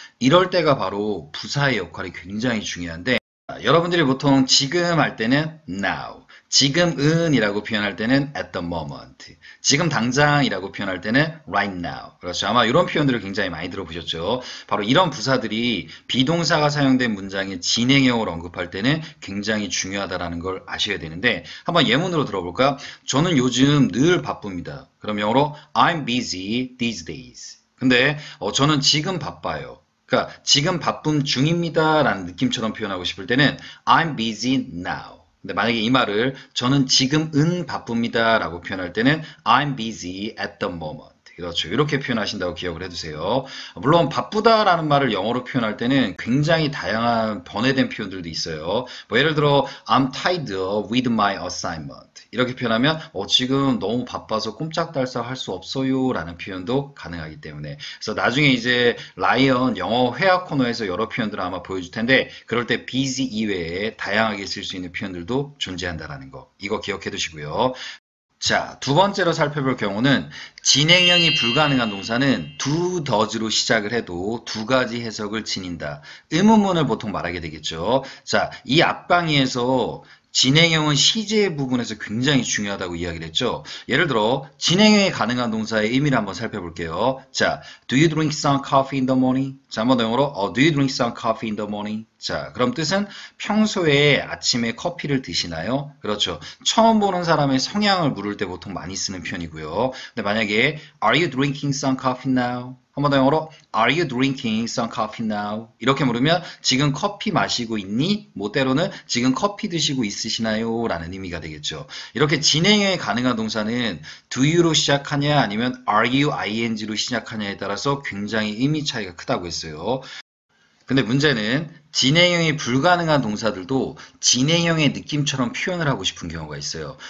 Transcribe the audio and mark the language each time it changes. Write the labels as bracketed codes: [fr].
[ko] 이럴 때가 바로 부사의 역할이 굉장히 중요한데 여러분들이 보통 지금 할 때는 now, 지금은 이라고 표현할 때는 at the moment, 지금 당장이라고 표현할 때는 right now. 그렇죠. 아마 이런 표현들을 굉장히 많이 들어보셨죠. 바로 이런 부사들이 비동사가 사용된 문장의 진행형을 언급할 때는 굉장히 중요하다는 걸 아셔야 되는데 한번 예문으로 들어볼까? 저는 요즘 늘 바쁩니다. 그럼 영어로 [en] I'm busy these days. [ko] 근데 저는 지금 바빠요. 그러니까 지금 바쁨 중입니다 라는 느낌처럼 표현하고 싶을 때는 [en] I'm busy now. [ko] 근데 만약에 이 말을 저는 지금은 바쁩니다 라고 표현할 때는 [en] I'm busy at the moment. [ko] 그렇죠. 이렇게 표현하신다고 기억을 해두세요. 물론 바쁘다라는 말을 영어로 표현할 때는 굉장히 다양한 번외된 표현들도 있어요. 뭐 예를 들어 [en] I'm tied with my assignment. [ko] 이렇게 표현하면 지금 너무 바빠서 꼼짝달싹 할 수 없어요 라는 표현도 가능하기 때문에 그래서 나중에 이제 라이언 영어 회화 코너에서 여러 표현들을 아마 보여줄 텐데 그럴 때 busy 이외에 다양하게 쓸 수 있는 표현들도 존재한다는 거 이거 기억해 두시고요. 자, 두 번째로 살펴볼 경우는 진행형이 불가능한 동사는 do, does로 시작을 해도 두 가지 해석을 지닌다. 의문문을 보통 말하게 되겠죠. 자, 이 앞강의에서 진행형은 시제 부분에서 굉장히 중요하다고 이야기를 했죠. 예를 들어 진행형이 가능한 동사의 의미를 한번 살펴볼게요. [en] 자, do you drink some coffee in the morning? [ko] 자, 한번 더 영어로 [en] do you drink some coffee in the morning? [ko] 자, 그럼 뜻은 평소에 아침에 커피를 드시나요? 그렇죠. 처음 보는 사람의 성향을 물을 때 보통 많이 쓰는 표현이고요. 근데 만약에 [en] Are you drinking some coffee now? [ko] 한 번 더 영어로 [en] Are you drinking some coffee now? [ko] 이렇게 물으면 지금 커피 마시고 있니? 뭐 때로는 지금 커피 드시고 있으시나요? 라는 의미가 되겠죠. 이렇게 진행에 가능한 동사는 do you로 시작하냐 아니면 are you ing로 시작하냐에 따라서 굉장히 의미 차이가 크다고 했어요. 근데 문제는 진행형이 불가능한 동사들도 진행형의 느낌처럼 표현을 하고 싶은 경우가 있어요.